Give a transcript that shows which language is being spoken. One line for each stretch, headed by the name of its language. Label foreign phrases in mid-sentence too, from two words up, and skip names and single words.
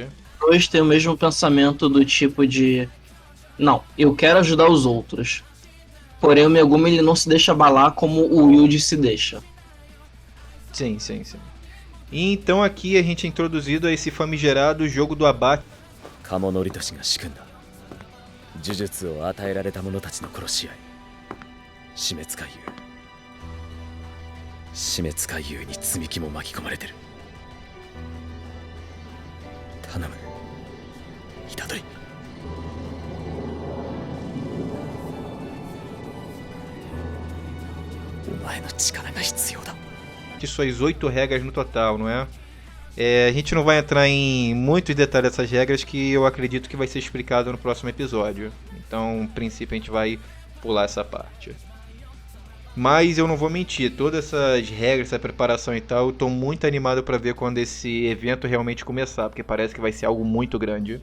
Portuguese: Dois têm o mesmo pensamento do tipo de... Não, eu quero ajudar os outros. Porém o Megumi ele não se deixa abalar como o Yuji se deixa. Sim. E então aqui a gente é introduzido a esse famigerado jogo do abate.
Japanese: Kamonori Toshiが仕組んだ呪術を与えられた者たちの殺し合い死滅回遊死滅回遊に積み木も巻き込まれてる頼む虎杖お前の力が必要だ
Portuguese: De suas 8 regras no total, não é? A gente não vai entrar em muitos detalhes dessas regras que eu acredito que vai ser explicado no próximo episódio. Então, no princípio, a gente vai pular essa parte. Mas eu não vou mentir, todas essas regras, essa preparação e tal, eu tô muito animado para ver quando esse evento realmente começar, porque parece que vai ser algo muito grande.